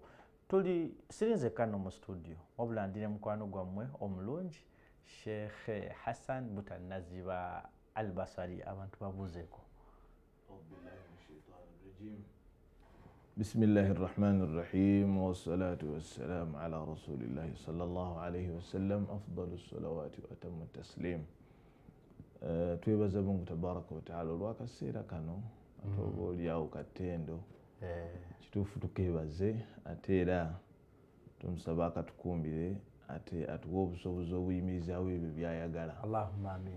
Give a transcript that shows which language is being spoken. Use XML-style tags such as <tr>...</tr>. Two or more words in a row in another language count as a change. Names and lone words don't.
<lg>Tuli sirinze kano mu studio wabula ndine mukwano gwammwe omulungi Sheikh Hassan Butanaziba Albasari, abantu babuzeeko.</lg> <ar>بسم الله الرحمن الرحيم والصلاة والسلام على رسول الله صلى الله عليه وسلم أفضل صلوات وأتم تسليم.</ar> <lg>Twebaza Mungu</lg> <ar>تبارك وتعالى</ar> <lg>olw'akaseera kano ate oba olyawo kattendo kituufu tukeebaze ate era tumusaba akatukumbire ate atuwa obusobozi obuyimirizaawo ebyo byayagala.</lg> <ar>اللهم آمين.</ar>